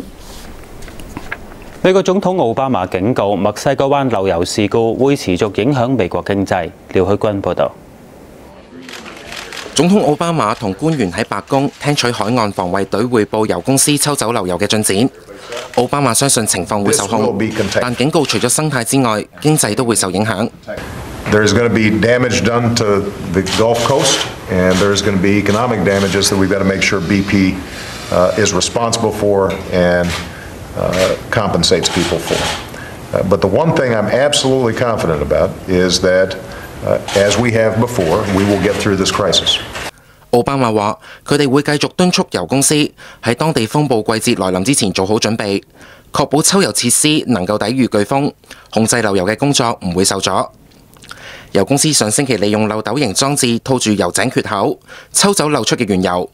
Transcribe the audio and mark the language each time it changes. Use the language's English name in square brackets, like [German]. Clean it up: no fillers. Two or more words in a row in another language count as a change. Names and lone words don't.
[Cantonese] 美國總統奧巴馬警告，墨西哥灣漏油事故會持續影響美國經濟。廖許君報導。總統奧巴馬同官員喺白宮聽取海岸防衛隊匯報油公司抽走漏油嘅進展。奧巴馬相信情況會受控，但警告除咗生態之外，經濟都會受影響。 [English] There's going to be damage done to the Gulf Coast, and there's going to be economic damages that we've got to make sure BP is responsible for and compensates people for. But the one thing I'm absolutely confident about is that, as we have before, we will get through this crisis. [Cantonese] 奧巴馬話：佢哋會繼續敦促油公司喺當地風暴季節來臨之前做好準備，確保抽油設施能夠抵禦颶風，控制漏油嘅工作唔會受阻。油公司上星期利用漏斗型裝置套住油井缺口，抽走漏出嘅原油。